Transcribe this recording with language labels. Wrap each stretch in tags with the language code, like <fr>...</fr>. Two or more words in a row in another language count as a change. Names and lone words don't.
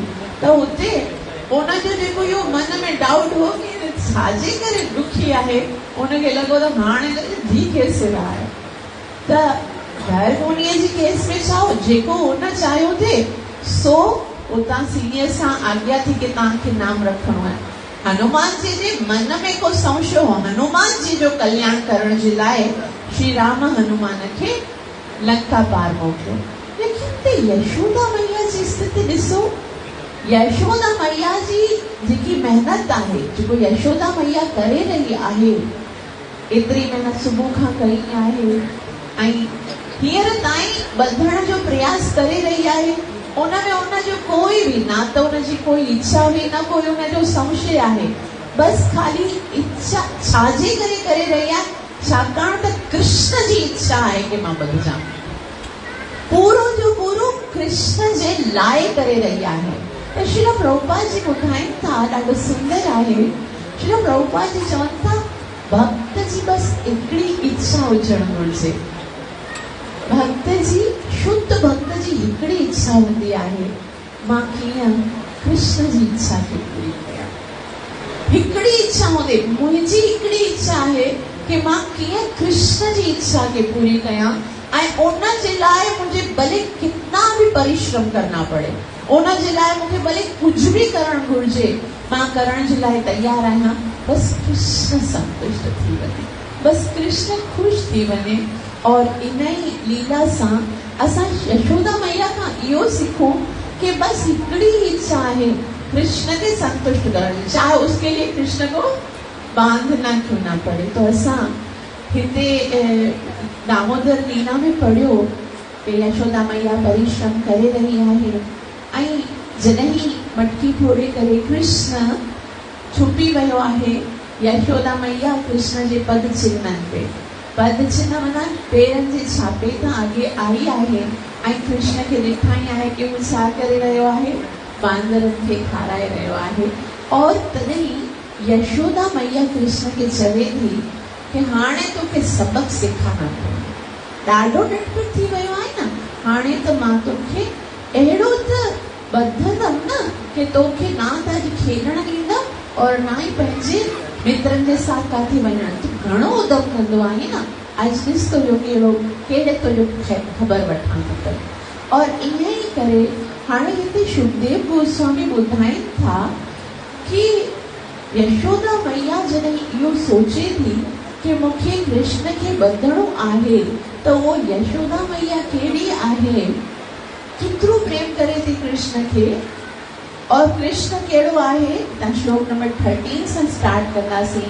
<sd>तो उते उनजो जेको इहो मन में डाउट हो कि छाजे करे दुखी आहे, उनखे लॻो त हाणे जी</sd> <hi>कैसे रहा है।</hi> <sd>त गर्ग मुनीअ जी केस में छा हो, जेको उन चाहियो थे सो उतां सीनियर सां आज्ञा थी कि तव्हांखे नाम रखणो आहे। हनुमान जी जे मन में को संशय हो, हनुमान जी जो कल्याण करण जे लाइ श्री राम हनुमान खे लंका पार मोकिलियो। लेकिन ते यशोदा मैया जी स्थिति ॾिसो, यशोदा मैया जी जेकी मेहनत आहे, जेको यशोदा मैया करे रही आहे, एतिरी मेहनत सुबुह खां कई आहे ऐं हींअर ताईं ॿधण जो प्रयास करे रही आहे, उनमें उन जो कोई भी ना तो उन जी कोई इच्छा हुई ना कोई उन जो संशय आहे, बस खाली इच्छा छाजे करे रही आहे छाकाणि त कृष्ण जी इच्छा आहे कि मां बदिजां। पूरो जो पूरो कृष्ण जे लाइ करे रही आहे। त श्री प्रभुपाद जी ॿुधाइनि था ॾाढो सुंदर आहे। श्री प्रभुपाद जी चवनि था भक्त जी बस हिकिड़ी इच्छा हुजणु घुरिजे। भक्त जी शुद्ध भक्त जी हिकिड़ी इच्छा हूंदी आहे, मां कीअं कृष्ण जी इच्छा खे पूरी कयां। हिकिड़ी इच्छा हूंदी, मुंहिंजी हिकिड़ी इच्छा आहे कि मां कीअं कृष्ण जी इच्छा खे पूरी कयां ऐं उन जे लाइ</sd> <hi>मुझे भले कितना भी परिश्रम करना पड़े,</hi> <sd>उन जे लाइ मूंखे भले कुझु भी करणु घुरिजे, मां करण जे लाइ तयार आहियां। बस कृष्ण संतुष्ट थी वञे, बस कृष्ण ख़ुशि थी वञे।</sd> <hi>और</hi> <sd>इन ही लीला सां असां यशोदा मैया खां इहो सिखूं कि</sd> <hi>बस हिकिड़ी इच्छा है कृष्ण के संतुष्ट करनी, चाहे उसके लिए कृष्ण को बांधना क्यों ना पड़े।</hi> <sd>तो असां हिते दामोदर लीला में पढ़ियो कि यशोदा मैया परिश्रम करे रही आहे ऐं जॾहिं मटकी फोड़े करे कृष्ण छुपी वियो आहे, यशोदा मैया कृष्ण जे पद चिन्हनि पे, पद चिन्ह माना पेरनि जे छापे तां अॻे आई आहे ऐं कृष्ण खे ॾेखारी आहे कि हू छा करे रहियो आहे, बांदरनि खे खाराए रहियो आहे। और तॾहिं यशोदा मैया कृष्ण खे चवे थी कि हाणे तोखे सबक सेखारणो पवंदो, ॾाढो नटखट थी वियो आहे न, हाणे त मां तोखे अहिड़ो त ॿधंदमि न कि तोखे ना त अॼु खेॾणु ॾींदमि और ना ई पंहिंजे मित्रनि जे साथ काथे वञणु। तूं घणो उदम कंदो आहे न, अॼु ॾिस तुंहिंजो कहिड़े तुंहिंजो ख़बर वठां थो। और ईअं ई करे हाणे हिते शुकदेव गोस्वामी ॿुधाइनि था कि यशोदा मैया जॾहिं इहो सोचे थी कि मूंखे कृष्ण खे ॿधणो आहे त उहो यशोदा मैया कहिड़ी आहे, केतिरो प्रेम करे थी कृष्ण खे। और कृष्ण कहिड़ो आहे, तव्हां श्लोक नंबर 13 सां स्टार्ट कंदासीं।</sd>